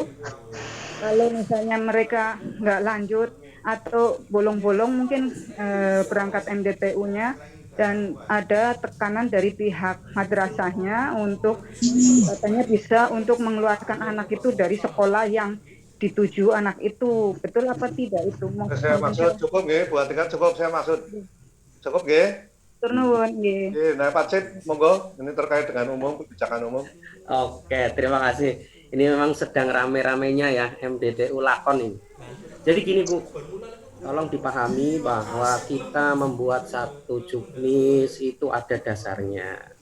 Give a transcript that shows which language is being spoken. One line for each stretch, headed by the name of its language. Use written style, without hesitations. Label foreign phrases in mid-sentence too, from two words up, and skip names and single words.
Indonesian: Kalau misalnya mereka nggak lanjut atau bolong-bolong mungkin berangkat MDTU-nya dan ada tekanan dari pihak madrasahnya untuk katanya bisa untuk mengeluarkan anak itu dari sekolah yang dituju anak itu, betul apa tidak itu? Saya maksud cukup nggih, Bu Atika cukup saya maksud. Cukup nggih?
Javanese: Turnuwun nggih.
Indonesian: Nah, Pak Cip, monggo ini terkait dengan kebijakan umum. Oke, terima kasih. Ini memang sedang rame-ramenya ya MDTU lakon ini. Jadi gini Bu, tolong dipahami bahwa kita membuat satu juknis itu ada dasarnya.